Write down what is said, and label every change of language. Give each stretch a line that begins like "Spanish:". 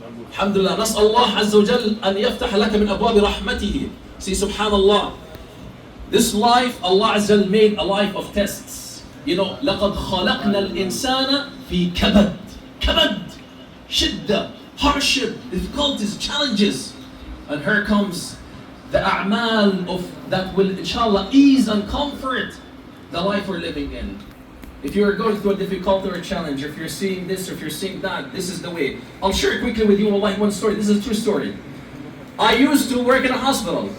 Arabic: الحمد لله. نسأل الله عز وجل أن يفتح لك من أبواب رحمته.
English: See, subhanallah. This life, Allah Azza wa Jal made a life of tests.
Arabic: لقد خلقنا الإنسان في كبد. كبد. شدة.
English: Hardship. Difficulties. Challenges. And here comes the a'mal of that will inshallah ease and comfort the life we're living in. If you are going through a difficulty or a challenge, if you're seeing this or if you're seeing that, this is the way. I'll share quickly with you one story. This is a true story. I used to work in a hospital.